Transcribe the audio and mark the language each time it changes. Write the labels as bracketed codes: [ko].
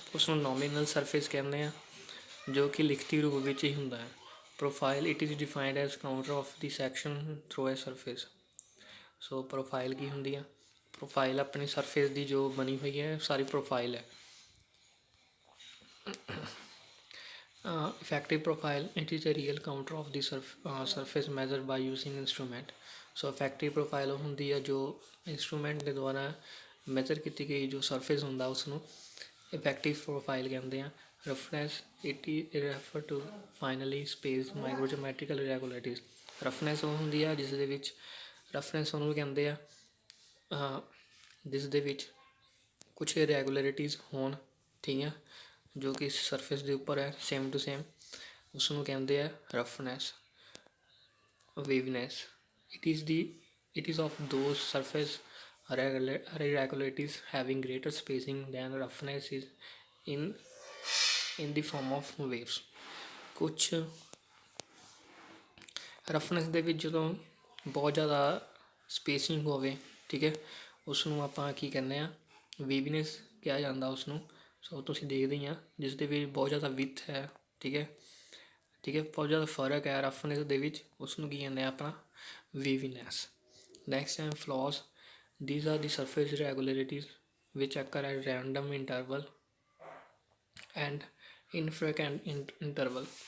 [pa] ਉਸ ਨੂੰ nominal surface ਕਹਿੰਦੇ ਆ, ਜੋ ਕਿ ਲਿਖਤੀ ਰੂਪ ਵਿੱਚ ਹੀ ਹੁੰਦਾ ਹੈ। [en] Profile it is defined as contour of the section through a surface. [pa] So profile ਕੀ ਹੁੰਦੀ ਆ? ਪ੍ਰੋਫਾਈਲ ਆਪਣੀ ਸਰਫੇਸ ਦੀ ਜੋ ਬਣੀ ਹੋਈ ਹੈ ਸਾਰੀ ਪ੍ਰੋਫਾਈਲ ਹੈ। [en] effective profile it is a real counter of the surface measured by using instrument। [pa] So effective profile ਉਹ ਹੁੰਦੀ ਹੈ ਜੋ ਇੰਸਟਰੂਮੈਂਟ ਦੇ ਦੁਆਰਾ ਮੈਜ਼ਰ ਕੀਤੀ ਗਈ ਜੋ ਸਰਫੇਸ ਹੁੰਦਾ ਉਸ ਨੂੰ ਇਫੈਕਟਿਵ ਪ੍ਰੋਫਾਈਲ ਕਹਿੰਦੇ ਆ। [en] Roughness it refer to finely space microgeometrical irregularities. [pa] Roughness ਉਹ ਹੁੰਦੀ ਆ ਜਿਸ ਦੇ ਵਿੱਚ ਰਫਨੈਸ ਉਹਨੂੰ ਕਹਿੰਦੇ ਆ ਜਿਸ ਦੇ ਵਿੱਚ ਕੁਛ ਇਰੈਗੂਲਰਿਟੀਜ਼ ਹੋਣ, ਠੀਕ ਹੈ, ਜੋ ਕਿ ਸਰਫੇਸ ਦੇ ਉੱਪਰ ਹੈ ਸੇਮ ਟੂ ਸੇਮ, ਉਸ ਨੂੰ ਕਹਿੰਦੇ ਆ roughness. [en] Waviness it is of those surface irregularities having greater spacing than roughness is in the form of waves। [pa] ਕੁਛ ਰਫਨੈਸ ਦੇ ਵਿੱਚ ਜਦੋਂ ਬਹੁਤ ਜ਼ਿਆਦਾ ਸਪੇਸਿੰਗ ਹੋਵੇ, ਠੀਕ ਹੈ, ਉਸ ਨੂੰ ਆਪਾਂ ਕੀ ਕਹਿੰਦੇ ਆ? ਵੇਵਨੈਸ ਕਿਹਾ ਜਾਂਦਾ ਉਸ ਨੂੰ। ਸੋ ਤੁਸੀਂ ਦੇਖਦੇ ਹੀ ਆ ਜਿਸ ਦੇ ਵਿੱਚ ਬਹੁਤ ਜ਼ਿਆਦਾ ਵਿੱਥ ਹੈ, ਠੀਕ ਹੈ, ਠੀਕ ਹੈ, ਬਹੁਤ ਜ਼ਿਆਦਾ ਫਰਕ ਹੈ ਰਫਨੈਸ ਦੇ ਵਿੱਚ, ਉਸ ਨੂੰ ਕੀ ਕਹਿੰਦੇ ਆ? ਆਪਣਾ ਵੇਵੀਨੈਸ। ਨੈਕਸਟ ਹੈ ਫਲॉज। [en] These are the surface irregularities which occur at random interval and infrequent interval।